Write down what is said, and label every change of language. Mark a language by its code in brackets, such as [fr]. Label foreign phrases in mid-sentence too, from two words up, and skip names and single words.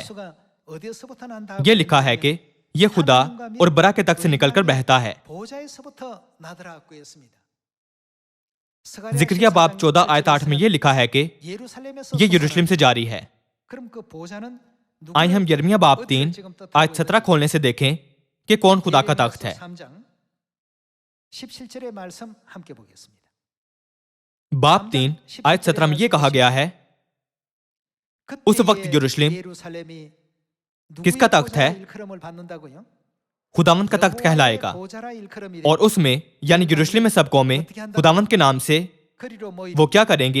[ur] یہ لکھا ہے کہ یہ خدا اور برہ کے تخت سے نکل کر بہتا ہے. زکریا باب 14 آیت 8 میں یہ لکھا ہے کہ یہ یروشلم سے جاری ہے. آئیے ہم یرمیاہ باب 3 آیت 17 کھولنے سے دیکھیں کہ کون خدا کا تخت ہے. [ko] 17절의 말씀 함께 보겠습니다. [ur] باب 3 آیت 17 میں یہ کہا گیا ہے، اس وقت یروشلم کس کا تخت ہے? خداوند کا تخت کہلائے گا اور اس میں یعنی یروشلم میں سب قومیں خداوند کے نام سے وہ کیا کریں گی?